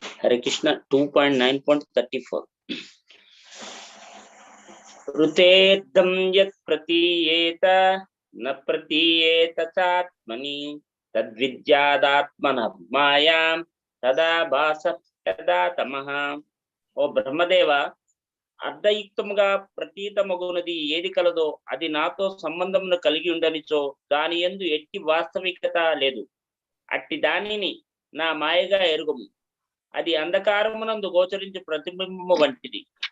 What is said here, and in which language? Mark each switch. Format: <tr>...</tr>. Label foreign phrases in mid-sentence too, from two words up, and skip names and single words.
<sa>Hare Krishna 2.9.34. ऋतेर्दं यत् प्रतीयेत न प्रतीयेत चात्मनि तद्विद्यादात्मनः मायां तदा भासः तदा तमः.</sa> <te>ఓ బ్రహ్మదేవ, అర్ధయుక్తముగా ప్రతీతమగునది ఏది కలదో అది నాతో సంబంధమును కలిగి ఉండనిచో దాని యందు ఎట్టి వాస్తవికత లేదు. అట్టి దానిని నా మాయగా ఎరుగుము. అది అంధకారమునందు గోచరించు ప్రతిబింబము వంటిది.</te>